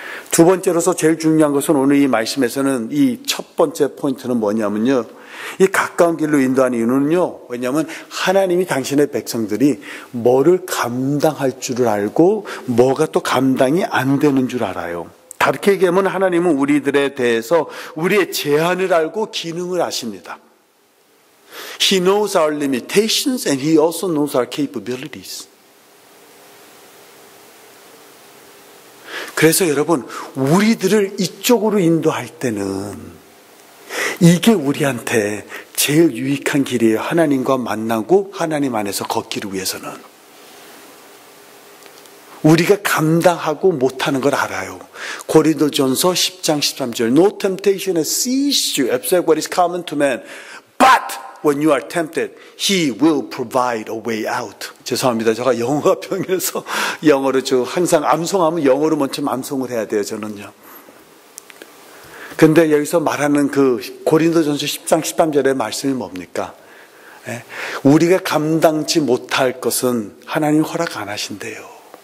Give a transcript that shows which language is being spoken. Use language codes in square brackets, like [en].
[ko] 두 번째로서 제일 중요한 것은 오늘 이 말씀에서는 이 첫 번째 포인트는 뭐냐면요, 이 가까운 길로 인도하는 이유는요, 왜냐하면 하나님이 당신의 백성들이 뭐를 감당할 줄을 알고 뭐가 또 감당이 안 되는 줄 알아요. 다르게 얘기하면 하나님은 우리들에 대해서 우리의 제한을 알고 기능을 아십니다. [en] He knows our limitations and He also knows our capabilities. [ko] 그래서 여러분, 우리들을 이쪽으로 인도할 때는 이게 우리한테 제일 유익한 길이에요. 하나님과 만나고 하나님 안에서 걷기를 위해서는. 우리가 감당하고 못하는 걸 알아요. [en] 고린도전서 10장 13절 No temptation has seized you except what is common to man. But when you are tempted, He will provide a way out. [ko] 죄송합니다. 제가 영어가 병해서 영어로 항상 암송하면 영어로 먼저 암송을 해야 돼요, 저는요. 근데 여기서 말하는 그 고린도전서 10장 13절의 말씀이 뭡니까? 우리가 감당치 못할 것은 하나님 허락 안 하신대요.